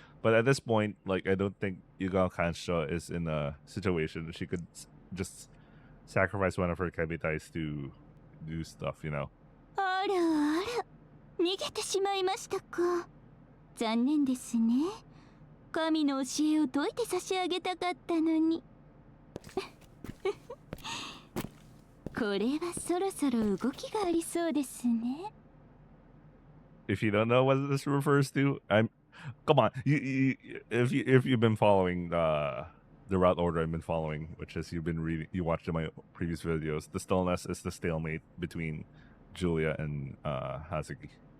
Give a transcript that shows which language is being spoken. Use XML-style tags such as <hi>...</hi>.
<en>But at this point, like, I don't think Yugao Kancho is in a situation that she could just sacrifice one of her kebitais to do stuff, you know.</en> <ja>あらあら、逃げてしまいましたか。残念ですね。神の教えを解いて差し上げたかったのに。これはそろそろ動きがありそうですね。</ja> <en>If you don't know what this refers to, come on. If you've been following the route order I've been following, which is you've been reading, you watched in my previous videos. The stillness is the stalemate between Julia and Hazuki.</en>